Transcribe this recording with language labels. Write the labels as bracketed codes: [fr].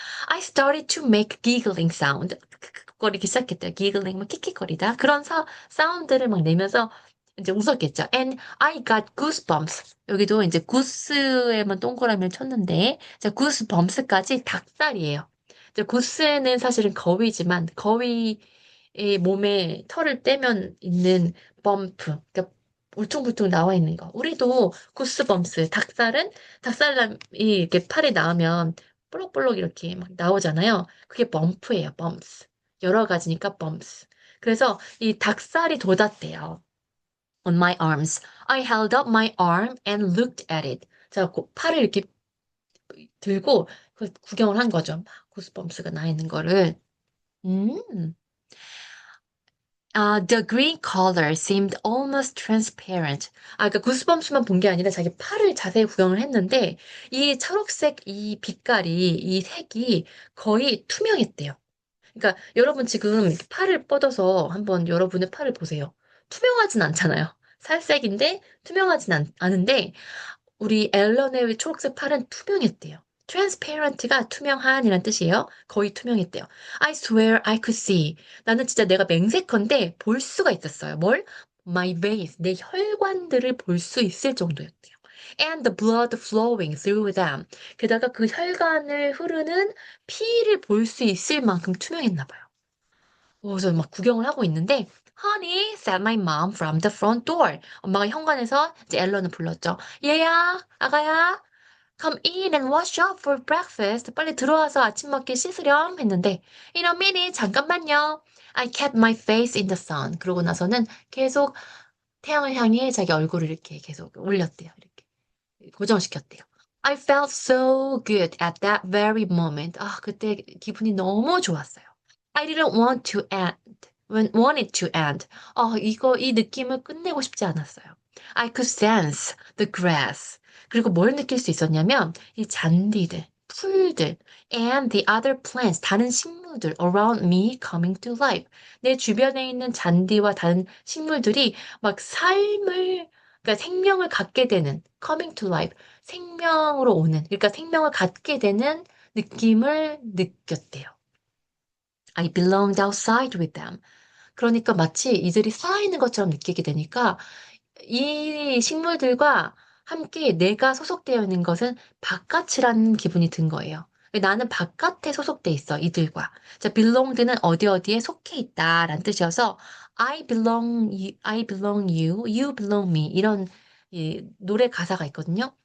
[en] I started to make giggling sound. [ko] 거리기 시작했대요. giggling, 막 킥킥거리다. 그런 사운드를 막 내면서 이제 웃었겠죠. [en] And I got goosebumps. [ko] 여기도 이제 구스에만 동그라미를 쳤는데, 자, goosebumps까지 닭살이에요. 이제 구스는 사실은 거위지만, 거위의 몸에 털을 떼면 있는 범프, 그러니까 울퉁불퉁 나와 있는 거. 우리도 구스범스, 닭살이 이렇게 팔이 나오면 볼록볼록 이렇게 막 나오잖아요. 그게 범프예요, 범스. 여러 가지니까 범스. 그래서 이 닭살이 돋았대요. [en] On my arms. I held up my arm and looked at it. [ko] 제가 팔을 이렇게 들고 구경을 한 거죠. 막 구스범스가 나 있는 거를. 음. [en] The green color seemed almost transparent. [ko] 그러니까 구스범스만 본 게 아니라 자기 팔을 자세히 구경을 했는데, 이 초록색 이 빛깔이, 이 색이 거의 투명했대요. 그러니까 여러분 지금 이렇게 팔을 뻗어서 한번 여러분의 팔을 보세요. 투명하진 않잖아요. 살색인데 투명하진 않은데 우리 앨런의 초록색 팔은 투명했대요. transparent가 투명한이란 뜻이에요. 거의 투명했대요. [en] I swear I could see. [ko] 나는 진짜 내가 맹세컨대 볼 수가 있었어요. 뭘? [en] My veins, [ko] 내 혈관들을 볼 수 있을 정도였대요. [en] And the blood flowing through them. [ko] 게다가 그 혈관을 흐르는 피를 볼 수 있을 만큼 투명했나 봐요. 그래서 막 구경을 하고 있는데 [en] Honey, said my mom from the front door. [ko] 엄마가 현관에서 이제 앨런을 불렀죠. 얘야, 아가야, [en] come in and wash up for breakfast. [ko] 빨리 들어와서 아침 먹기 씻으렴 했는데 [en] In a minute, [ko] 잠깐만요. [en] I kept my face in the sun. [ko] 그러고 나서는 계속 태양을 향해 자기 얼굴을 이렇게 계속 올렸대요. 이렇게 고정시켰대요. [en] I felt so good at that very moment. [ko] 그때 기분이 너무 좋았어요. [en] I didn't want it to end. [ko] 이 느낌을 끝내고 싶지 않았어요. [en] I could sense the grass. [ko] 그리고 뭘 느낄 수 있었냐면, 이 잔디들, 풀들, [en] and the other plants, [ko] 다른 식물들 [en] around me coming to life. [ko] 내 주변에 있는 잔디와 다른 식물들이 막 그러니까 생명을 갖게 되는, coming to life, 생명으로 오는, 그러니까 생명을 갖게 되는 느낌을 느꼈대요. [en] I belonged outside with them. [ko] 그러니까 마치 이들이 살아있는 것처럼 느끼게 되니까 이 식물들과 함께 내가 소속되어 있는 것은 바깥이라는 기분이 든 거예요. 나는 바깥에 소속돼 있어, 이들과. 자, belong는 어디 어디에 속해 있다라는 뜻이어서 [en] I belong you, you belong me [ko] 이런 이 노래 가사가 있거든요.